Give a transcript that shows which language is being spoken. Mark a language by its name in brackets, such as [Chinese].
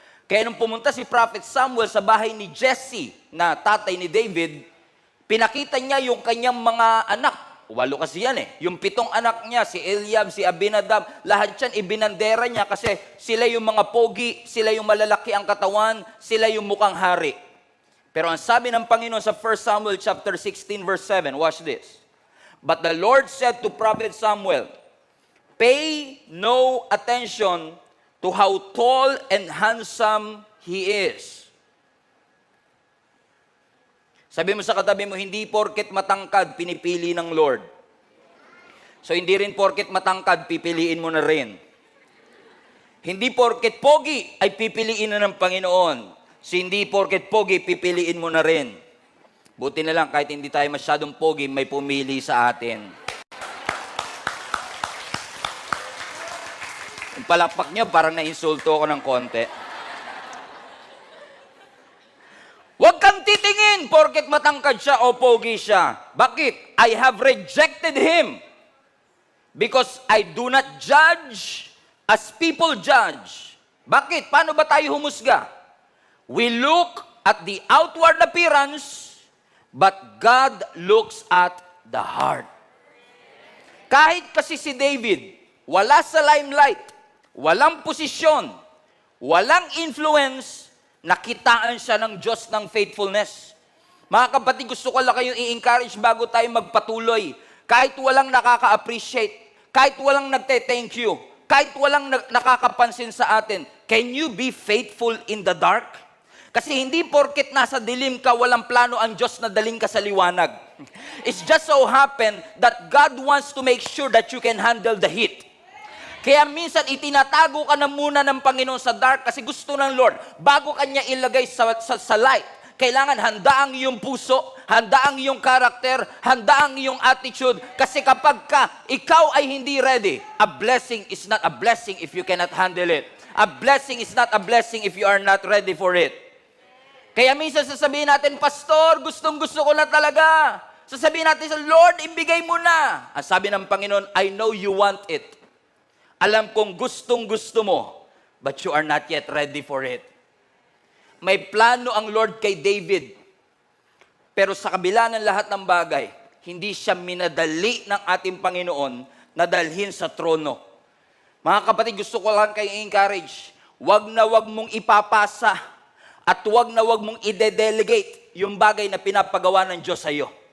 [Filipino] Kaya nung pumunta si Prophet Samuel sa bahay ni Jesse, na tatay ni David, pinakita niya yung kanyang mga anak. 8 kasi yan eh. Yung 7 anak niya, si Eliab, si Abinadab, lahat yan ibinandera niya kasi sila yung mga pogi, sila yung malalaki ang katawan, sila yung mukhang hari. Pero ang sabi ng Panginoon sa 1 Samuel chapter 16 verse 7, [English] watch this. But the Lord said to Prophet Samuel, pay no attention to how tall and handsome he is. [Filipino] Sabi mo sa katabi mo, hindi porket matangkad, pinipili ng Lord. So hindi rin porket matangkad, pipiliin mo na rin. Hindi porket pogi, ay pipiliin na ng Panginoon. So hindi porket pogi, pipiliin mo na rin. Buti na lang, kahit hindi tayo masyadong pogi, may pumili sa atin. Yung palakpak niyo, parang na-insulto ako ng konti. Huwag kang titingin porket matangkad siya o pogi siya. Bakit? [English] I have rejected him. Because I do not judge as people judge. [Filipino] Bakit? Paano ba tayo humusga? [English] We look at the outward appearance, but God looks at the heart. [Filipino] Kahit kasi si David, wala sa limelight, walang posisyon, walang influence, nakitaan siya ng Diyos ng faithfulness. Mga kapatid, gusto ko lang kayong i-encourage bago tayo magpatuloy. Kahit walang nakaka-appreciate, kahit walang nagte-thank you, kahit walang nakakapansin sa atin, [English] can you be faithful in the dark? [Filipino] Kasi hindi porket nasa dilim ka, walang plano ang Diyos na daling ka sa liwanag. [English] It's just so happen that God wants to make sure that you can handle the heat. [Filipino] Kaya minsan itinatago ka na muna ng Panginoon sa dark kasi gusto ng Lord, bago kanya ilagay sa light, kailangan handa ang iyong puso, handa ang iyong karakter, handa ang iyong attitude. Kasi kapag ikaw ay hindi ready, [English] a blessing is not a blessing if you cannot handle it. A blessing is not a blessing if you are not ready for it. [Filipino] Kaya minsan sasabihin natin, Pastor, gustong-gusto ko na talaga. Sasabihin natin sa Lord, ibigay mo na. Ang sabi ng Panginoon, [English] I know you want it. [Filipino] Alam kong gustong-gusto mo, [English] but you are not yet ready for it. [Filipino] May plano ang Lord kay David. Pero sa kabila ng lahat ng bagay, hindi siya minadali ng ating Panginoon na dalhin sa trono. Mga kapatid, gusto ko lang kayo encourage, wag na wag mong ipapasa at wag na wag mong ide-delegate yung bagay na pinapagawa ng Diyos sa iyo.